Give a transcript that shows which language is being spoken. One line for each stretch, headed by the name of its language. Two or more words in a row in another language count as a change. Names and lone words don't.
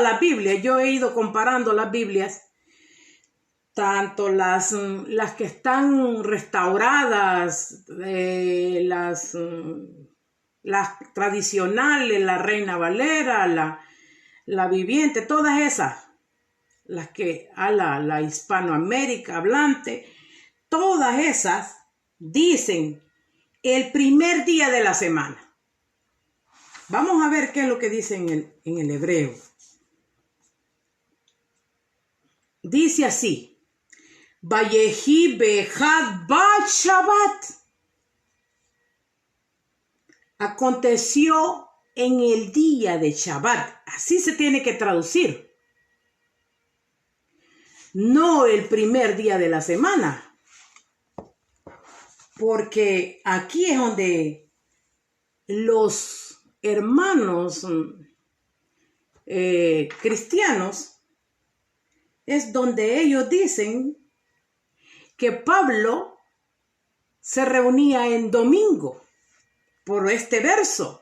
Spanish: las Biblias, yo he ido comparando las Biblias, tanto las que están restauradas, las tradicionales, la Reina Valera, la Viviente, todas esas, las que a la Hispanoamérica hablante, todas esas dicen el primer día de la semana. Vamos a ver qué es lo que dice en el hebreo. Dice así.
Hebrew: ויהי באחד בת שבת.
Spanish: Aconteció en el día de Shabbat. Así se tiene que traducir. No el primer día de la semana. Porque aquí es donde los hermanos cristianos, es donde ellos dicen que Pablo se reunía en domingo por este verso.